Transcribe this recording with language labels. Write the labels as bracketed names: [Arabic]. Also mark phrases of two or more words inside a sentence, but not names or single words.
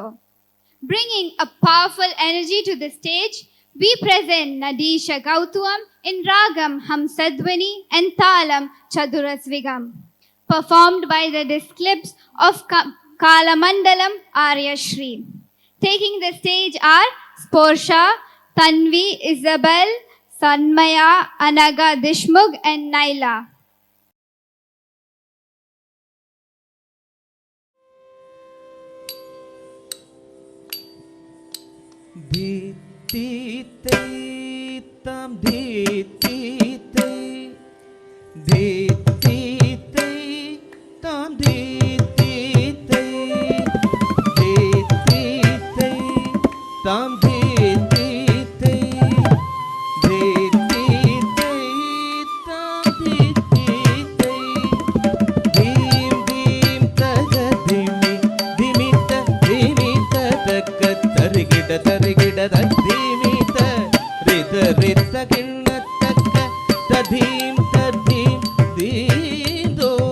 [English] Bringing a powerful energy to the stage, we present Nadisha Gautam in Ragam Hamsadvani and Talam Chadurasvigam, performed by the Disclips of Kalamandalam Arya Shri. Taking the stage are Sporsha, Tanvi, Isabel, Sanmaya, Anaga Dishmugh and Naila. Tam dhiti tam tam ತರಿಗಿಡ ತದ್ಧೀಮಿತ ರಿತ ರಿತ ಕಿಣ್ಣತಕ್ಕ ತಧೀಂ ತದ್ಧೀಂ ದೀದೋ